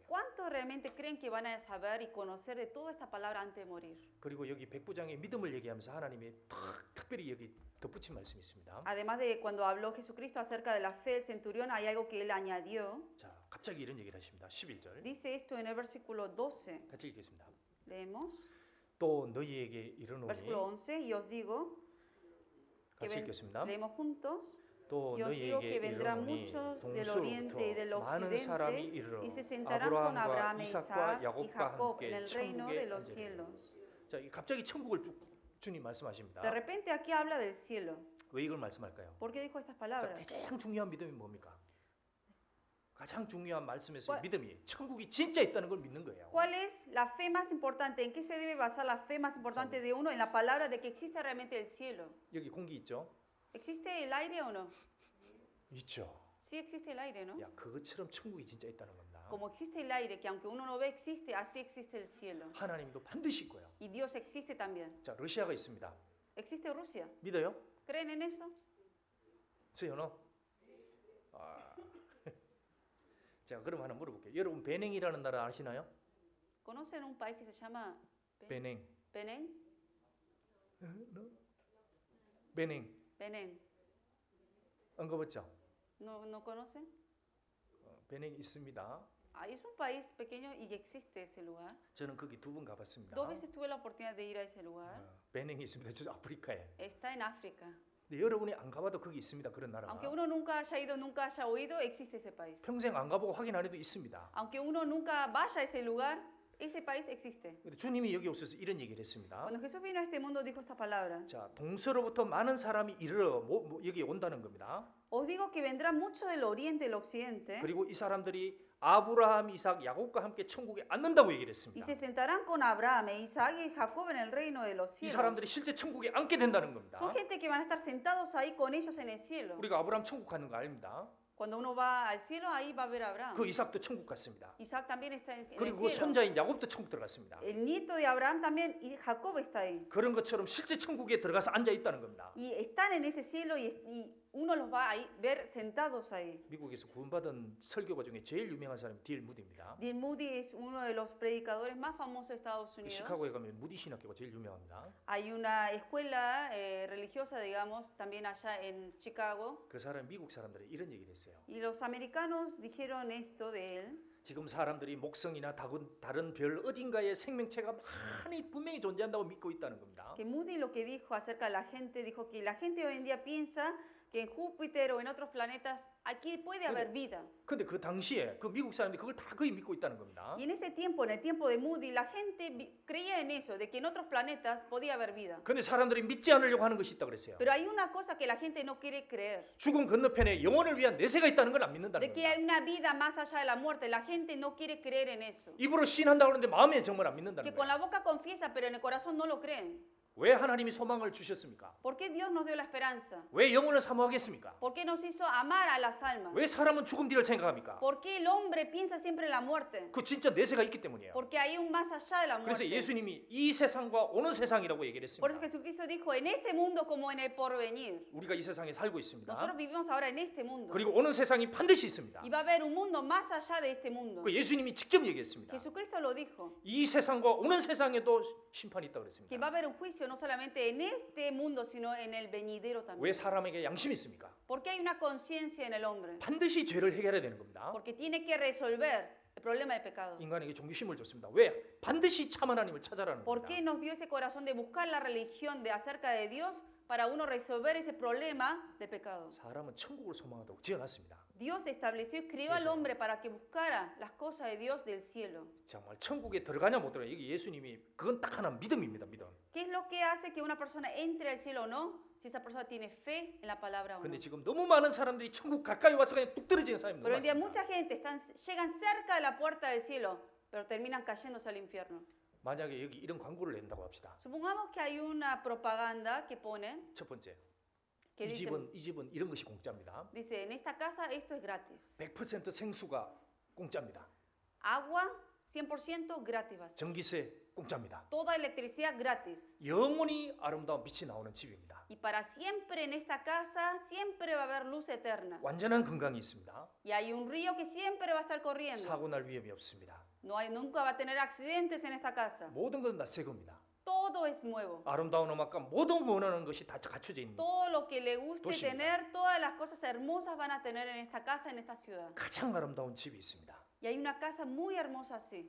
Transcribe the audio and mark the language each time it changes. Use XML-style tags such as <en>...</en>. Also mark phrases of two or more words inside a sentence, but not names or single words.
<es>¿Cuántos realmente creen que van a saber y conocer de toda esta palabra antes de morir?</es> <ko>그리고 여기 백부장의 믿음을 얘기하면서 하나님이 특별히 여기 덧붙인 말씀이 있습니다.</ko> <es>Además de cuando habló Jesucristo acerca de la fe del centurión, hay algo que él añadió.</es> <ko>자, 갑자기 이런 얘기를 하십니다. 11절.</ko> <es>Dice esto en el versículo 12.</es> <ko>같이 읽겠습니다.</ko> <es>Leemos.</es> <ko>또 너희에게 이르노니</ko> <es>Versículo 11. Y os digo,</es> <ko>같이 읽겠습니다.</ko> <es>leemos juntos.</es> <ko>또</ko> <es>Y os digo</es> <ko>너희에게</ko> <es>que vendrán</es> <ko>이르노니</ko> <es>muchos del oriente y del</es> <ko>동서로부터 많은 사람이</ko> <es>occidente</es> <ko>이르러</ko> <es>y se sentarán con Abraham,</es> <ko>아브라함과</ko> <es>Isaac</es> <ko>이삭과</ko> <es>y</es> <ko>야곱과</ko> <es>Jacob</es> <ko>함께</ko> <es>en el reino de</es> <ko>천국에</ko> <es>los</es> <ko>앉으리라.</ko> <es>cielos.</es> <ko>자, 갑자기 천국을 쭉 주님 말씀하십니다.</ko> <es>De repente aquí habla del cielo.</es> <ko>왜 이걸 말씀할까요?</ko> <es>¿Por qué dijo estas</es> <ko>자,</ko> <es>palabras?</es> <ko>가장 중요한 믿음이 뭡니까? 가장 중요한 말씀에서</ko> <es>¿Cuál-</es> <ko>믿음이 천국이 진짜 있다는 걸 믿는 거예요.</ko> <es>¿Cuál es la fe más importante? ¿En qué se debe basar la fe más importante de uno? En la palabra de que existe realmente el cielo.</es> <ko>여기 공기 있죠?</ko> <es>¿Existe el aire o no?</es> <ko>있죠.</ko> <es>Sí existe el aire, ¿no?</es> <ko>야, 그것처럼 천국이 진짜 있다는 겁니다.</ko> <es>Como existe el aire, que aunque uno no ve existe, así existe el cielo.</es> <ko>하나님도 반드시 있고요.</ko> <es>Y Dios existe también.</es> <ko>자, 러시아가 있습니다.</ko> <es>¿Existe Rusia?</es> <ko>믿어요?</ko> <es>¿Creen en eso?</es> <ko>저요, 너? 아. 자, 그럼 하나 물어볼게요. 여러분 베냉이라는 나라 아시나요?</ko> <es>¿Conocen un país que se llama</es> <ko>베냉.</ko> <es>Penang?</es> <ko>베냉.</ko> <es>Penang.</es> <ko>안 가봤죠?</ko> <es>¿No conocen?</es> <ko>베냉 있습니다.</ko> <es>Ah, es un país pequeño y existe ese lugar.</es> <ko>저는 거기 2번 가봤습니다.</ko> <es>2 veces tuve la oportunidad de ir a ese lugar.</es> <ko>베냉이 있습니다. 저 아프리카에.</ko> <es>Está en África.</es> <ko>근데 여러분이 안 가봐도 거기 있습니다. 그런 나라가.</ko> <es>Aunque uno nunca haya ido, nunca haya oído, existe ese país.</es> <ko>평생 안 가보고 확인 안 해도 있습니다.</ko> <es>Aunque uno nunca vaya a ese lugar, ese país existe.</es> <ko>근데 주님이 여기 오셔서 이런 얘기를 했습니다.</ko> <es>Cuando Jesús vino a este mundo dijo estas palabras.</es> <ko>자, 동서로부터 많은 사람이 이르러 여기 온다는 겁니다.</ko> <es>Os digo que vendrán muchos del oriente y del occidente</es> <ko>그리고 이 사람들이 아브라함, 이삭, 야곱과 함께 천국에 앉는다고 얘기를</ko> <es>y</es> <ko>했습니다.</ko> <es>se sentarán con Abraham, Isaac y Jacob en el reino de los</es> <ko>이</ko> <es>cielos.</es> <ko>사람들이 실제 천국에 앉게 된다는 겁니다.</ko> <es>Son gente que van a estar sentados ahí con ellos en el cielo.</es> <ko>우리가 아브라함 천국 가는 거 아닙니다.</ko> <es>Cuando uno va al cielo, ahí va a ver a Abraham.</es> <ko>그 이삭도 천국 갔습니다.</ko> <es>Isaac también está en el</es> <ko>그리고 그</ko> <es>cielo.</es> <ko>손자인 야곱도 천국 들어갔습니다.</ko> <es>El nieto de Abraham también y Jacob está ahí.</es> <ko>그런 것처럼 실제 천국에 들어가서 앉아 있다는 겁니다.</ko> <es>Y están en ese cielo y uno los va a ver sentados ahí.</es> <ko>미국에서 구원받은 설교가 중에 제일 유명한 사람이 딜 무디입니다.</ko> <es>Dean Moody es uno de los predicadores más famosos de Estados Unidos.</es> <ko>시카고에 가면 무디 신학교가 제일 유명합니다.</ko> <es>Hay una escuela religiosa, digamos, también allá en Chicago.</es> <ko>그 사람 미국 사람들이 이런 얘기를 했어요.</ko> <es>Y los americanos dijeron esto de él.</es> <ko>지금 사람들이 목성이나 다른 별 어딘가에 생명체가 많이 분명히 존재한다고 믿고 있다는 겁니다.</ko> <es>Que Moody lo que dijo acerca de la gente, dijo que la gente hoy en día piensa que en Júpiter o en otros planetas aquí puede haber vida.</es> <ko>근데 그 당시에 그 미국 사람들이 그걸 다 거의 믿고 있다는 겁니다.</ko> <es>Y en ese tiempo, en el tiempo de Moody, la gente creía en eso, de que en otros planetas podía haber vida.</es> <ko>근데 사람들이 믿지 않으려고 하는 것이 있다 그랬어요.</ko> <es>Pero hay una cosa que la gente no quiere creer,</es> <ko>죽음 건너편에 영혼을 위한 내세가 있다는 걸 안 믿는다는</ko> <es>de que</es> <ko>겁니다.</ko> <es>hay una vida más allá de la muerte. La gente no quiere creer en eso.</es> <ko>입으로 시인한다고 하는데 마음에 정말 안 믿는다는</ko> <es>Que con</es> <ko>거예요.</ko> <es>la boca confiesa, pero en el corazón no lo creen.</es> <ko>왜 하나님이 소망을 주셨습니까?</ko> <es>¿Por qué Dios nos dio la esperanza?</es> <ko>왜 영혼을 사모하겠습니까?</ko> <es>¿Por qué nos hizo amar a las almas?</es> <ko>왜 사람은 죽음 뒤를 생각합니까?</ko> <es>¿Por qué el hombre piensa siempre en la muerte?</es> <ko>그 진짜 내세가 있기 때문이에요.</ko> <es>Porque hay un más allá de la</es> <ko>그래서</ko> <es>muerte.</es> <ko>예수님이 이 세상과 오는 세상이라고 얘기를</ko> <es>Por eso</es> <ko>했습니다.</ko> <es>Jesucristo dijo, en este mundo como en el porvenir.</es> <ko>우리가 이 세상에 살고 있습니다.</ko> <es>Nosotros vivimos ahora en este mundo.</es> <ko>그리고 오는 세상이 반드시 있습니다.</ko> <es>Y va a haber un mundo más allá de este mundo.</es> <ko>그 예수님이 직접 얘기했습니다.</ko> <es>Jesucristo lo dijo,</es> <ko>이 세상과 오는 세상에도 심판이 있다고</ko> <es>que va</es> <ko>그랬습니다.</ko> <es>a haber un juicio no solamente en este mundo, sino en el venidero</es> <ko>왜</ko> <es>también.</es> <ko>사람에게 양심이 있습니까?</ko> <es>Porque hay una conciencia en el hombre.</es> <ko>반드시 죄를 해결해야 되는 겁니다.</ko> <es>Porque tiene que resolver el problema del pecado.</es> <ko>인간에게 종교심을 줬습니다. 왜? 반드시 참 하나님을 찾아라는</ko> <es>¿Por</es> <ko>겁니다.</ko> <es>qué nos dio ese corazón de buscar la religión de acerca de Dios para uno resolver ese problema del pecado?</es> <ko>사람은 천국을 소망하다고 지어놨습니다.</ko> <es>Dios estableció y creó al hombre para que buscara las cosas de Dios del cielo.</es> <ko>정말 천국에 들어가냐 못 들어가냐 여기 예수님이 그건 딱 하나 믿음입니다. 믿음.</ko> <es>¿Qué es lo que hace que una persona entre al cielo o no? Si esa persona tiene fe en la palabra o no.</es> <ko>근데 지금 너무 많은 사람들이 천국 가까이 와서 그냥 뚝 떨어지는 사람이</ko> <es>Pero</es> <ko>너무</ko> <es>hoy en día</es> <ko>많습니다.</ko> <es>mucha gente llegan cerca de la puerta del cielo, pero terminan cayéndose al infierno.</es> <ko>만약에 여기 이런 광고를 낸다고 합시다.</ko> <es>Supongamos que hay una propaganda que ponen</es> <ko>첫 번째,</ko> <es>que</es> <ko>이</ko> <es>dice,</es> <ko>집은 이런 것이 공짜입니다.</ko> <es>dice, en esta casa esto es gratis.</es> <ko>100% 생수가 공짜입니다.</ko> <es>Agua 100% gratis. va a ser.</es> <ko>전기세 공짜입니다.</ko> <es>Toda electricidad gratis.</es> <ko>영원히 아름다운 빛이 나오는 집입니다.</ko> <es>Y para siempre en esta casa siempre va a haber luz eterna.</es> <ko>완전한 건강이 있습니다.</ko> <es>Y hay un río que siempre va a estar corriendo.</es> <ko>사고 날 위험이 없습니다.</ko> <es>Nunca va a tener accidentes en esta casa.</es> <ko>모든 건 다 새 겁니다.</ko> <es>Todo es nuevo.</es> <ko>아름다운 음악과 모든 원하는 것이 다 갖춰져 있는</ko> <es>Todo lo que le guste</es> <ko>도시입니다.</ko> <es>tener, todas las cosas hermosas van a tener en esta casa, en esta ciudad.</es> <ko>가장 아름다운 집이 있습니다.</ko> <es>Y hay una casa muy hermosa así.</es>